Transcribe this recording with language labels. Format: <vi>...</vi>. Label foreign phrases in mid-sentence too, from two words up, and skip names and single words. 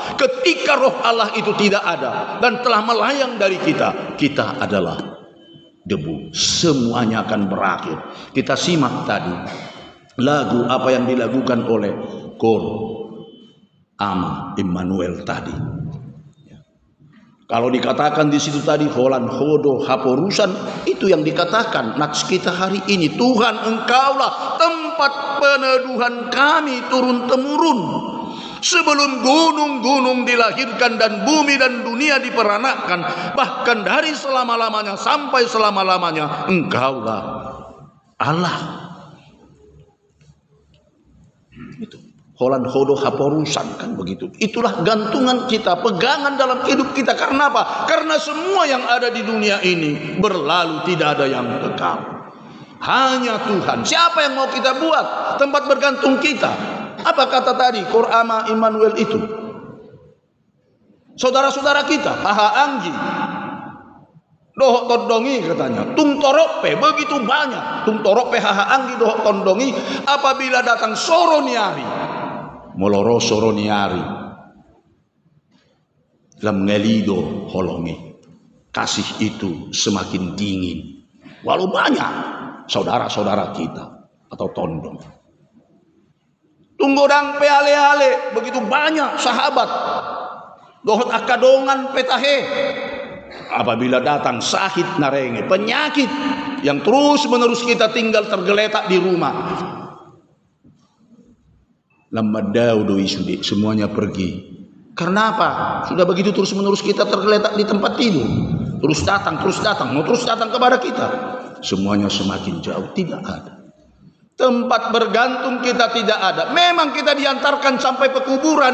<id>Ketika roh Allah itu tidak ada dan telah melayang dari kita, kita adalah debu. Semuanya akan berakhir. Kita simak tadi lagu apa yang dilakukan oleh Kor Ama Immanuel tadi. Kalau dikatakan di situ tadi</id> <akb>holan hodo haporusan,</akb> <id>itu yang dikatakan nats kita hari ini. Tuhan, Engkaulah tempat peneduhan kami turun temurun. Sebelum gunung-gunung dilahirkan dan bumi dan dunia diperanakan, bahkan dari selama-lamanya sampai selama-lamanya, Engkaulah Allah.</id> <akb>Itu holan hodo haporusan,</akb> <id>kan begitu. Itulah gantungan kita, pegangan dalam hidup kita. Karena apa? Karena semua yang ada di dunia ini berlalu, tidak ada yang kekal. Hanya Tuhan. Siapa yang mau kita buat tempat bergantung kita? Apa kata tadi Kor Ama Immanuel itu? Saudara-saudara kita,</id> <akb>Haha Anggi, dohok tondongi katanya, tung torope</akb> <id>begitu banyak,</id> <akb>tung torope Haha Anggi dohok tondongi.</akb> <id>Apabila datang</id> <akb>soroniari moloro soroniari lam ngelido holongi,</akb> <id>kasih itu semakin dingin walau banyak saudara-saudara kita atau tondong.</id> <akb>Tunggodang peale-ale</akb> <id>begitu banyak</id> <akb>sahabat dohot akadongan petahe.</akb> <id>Apabila datang sakit narenge, penyakit yang terus menerus kita tinggal tergeletak di rumah,</id> <akb>lamadau doi sudi,</akb> <id>semuanya pergi. Karena apa? Sudah begitu terus menerus kita tergeletak di tempat tidur, terus datang, mau terus datang kepada kita. Semuanya semakin jauh, tidak ada tempat bergantung kita, tidak ada. Memang kita diantarkan sampai ke kuburan.</id>